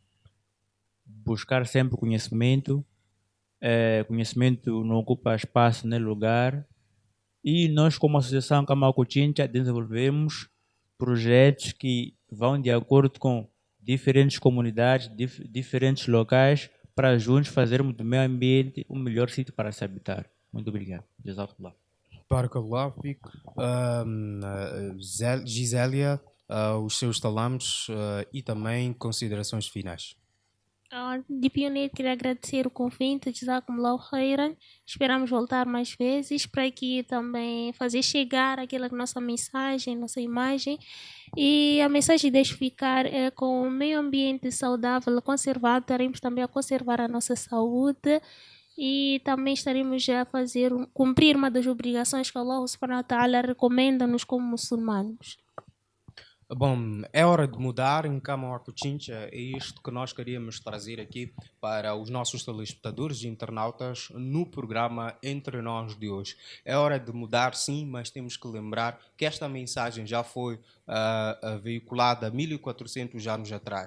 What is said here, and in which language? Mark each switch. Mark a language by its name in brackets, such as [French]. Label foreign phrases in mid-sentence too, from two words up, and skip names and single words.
[Portuguese] Buscar sempre conhecimento. Conhecimento não ocupa espaço nem lugar. E nós, como Associação Kamal Cochincha, desenvolvemos projetos que vão de acordo com diferentes comunidades, diferentes locais, para juntos fazermos do meio ambiente o melhor sítio para se habitar. Muito obrigado. Jazakallah. [Arabic] بارك الله فيك. [Portuguese] Gisélia, os seus salames e também considerações finais. De pioneiro, queria agradecer o convite, [Arabic] جزاكم الله خيرا. [Portuguese] Esperamos voltar mais vezes para aqui também fazer chegar aquela nossa mensagem, nossa imagem. E a mensagem de ficar é com o meio ambiente saudável, conservado, estaremos também a conservar a nossa saúde e também estaremos a cumprir uma das obrigações que Allah [Arabic] سبحانه وتعالى [Portuguese] recomenda-nos como muçulmanos. Bom, é hora de mudar em Kamal Cochincha. É isto que nós queríamos trazer aqui para os nossos telespectadores e internautas no programa Entre Nós de hoje. É hora de mudar, sim, mas temos que lembrar que esta mensagem já foi veiculada há 1400 anos atrás.